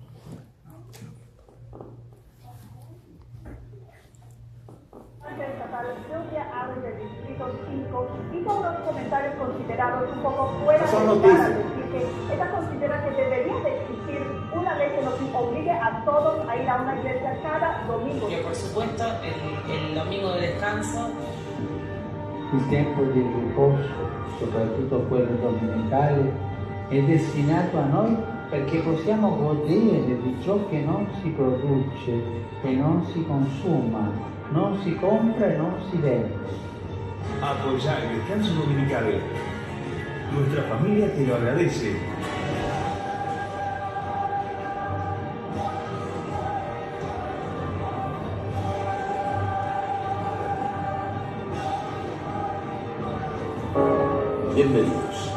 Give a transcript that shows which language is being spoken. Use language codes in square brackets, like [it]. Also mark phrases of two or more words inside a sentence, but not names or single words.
[es] Lluvia habla del distrito 5 y todos los comentarios considerados un poco fuera son de lugar, noticias. al decir que ella considera que debería de existir una ley que nos obligue a todos a ir a una iglesia cada domingo. Que por supuesto el domingo de descanso. [it] Il tempo di riposo, soprattutto quello domenicale, è destinato a noi perché possiamo godere di ciò che non si produce e non si consuma, non si compra e non si vende. [es] Apoyar el descanso dominical. Nuestra familia te lo agradece. Bienvenidos.